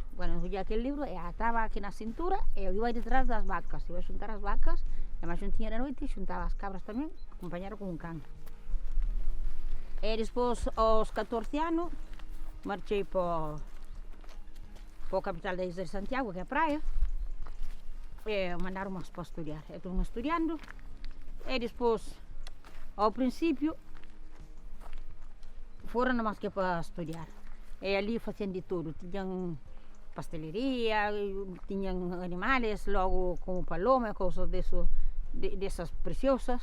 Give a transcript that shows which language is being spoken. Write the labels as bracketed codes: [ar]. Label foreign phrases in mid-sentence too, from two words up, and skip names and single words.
[gl] Bueno, ya aquel libro ataba aquí na cintura e eu iba detrás das vacas, iba a xuntar as vacas, e máis xuntiña de noite, xuntaba as cabras tamén, acompañaron con un can. E despois, aos 14 anos, marchei para a capital da Isla de Santiago, que é a praia, e mandaron-me para estudar. Eu estou estudando, e despois, ao princípio, foram máis que para estudar. [pt] E ali faziam de tudo, tinham pasteleria, tinham animais, logo como paloma, coisas dessas preciosas.